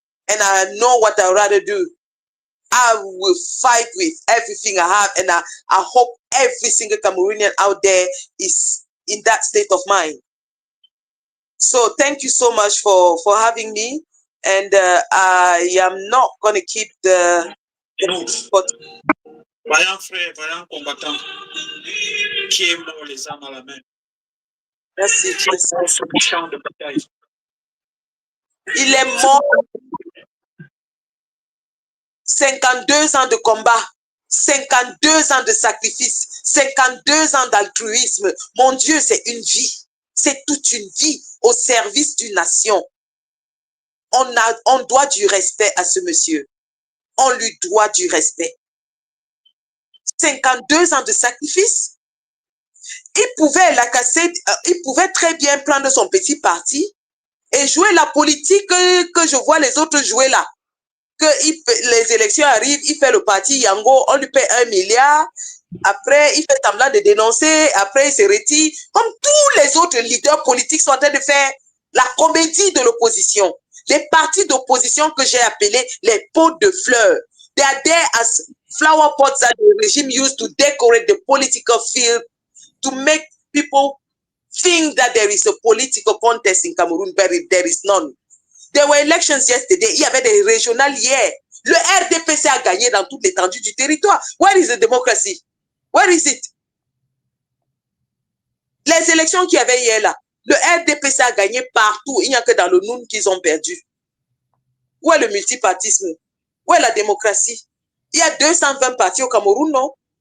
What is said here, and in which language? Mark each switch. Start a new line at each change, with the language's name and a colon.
English: And I know what I'd rather do. I will fight with everything I have, and I hope every single Cameroonian out there is in that state of mind. So thank you so much for having me, and I am not going to keep the
French: Vaillant frère, vaillant combattant, qui est mort les armes à la main. Merci. Sur le champ de bataille. Il est mort. 52 ans de combat, 52 ans de sacrifice, 52 ans d'altruisme. Mon Dieu, c'est une vie. C'est toute une vie au service d'une nation. On doit du respect à ce monsieur. On lui doit du respect. 52 ans de sacrifice. Il pouvait très bien prendre son petit parti et jouer la politique que je vois les autres jouer là. Que les élections arrivent, il fait le parti Yango, on lui paie 1 milliard, après il fait semblant de dénoncer, après il se retire, comme tous les autres leaders politiques sont en train de faire la comédie de l'opposition. Les partis d'opposition que j'ai appelés les pots de fleurs.
English: They are there as flower pots that the regime used to decorate the political field to make people think that there is a political contest in Cameroon, but there is none. There were elections yesterday.
French: Il y avait des régionales hier. Le RDPC a gagné dans toute l'étendue du territoire.
English: Where is the democracy? Where is it?
French: Les élections qu'il y avait hier là, le RDPC a gagné partout. Il n'y a que dans le Noun qu'ils ont perdu. Où est le multipartisme? Où est la démocratie? Il y a 220 partis au Cameroun, non?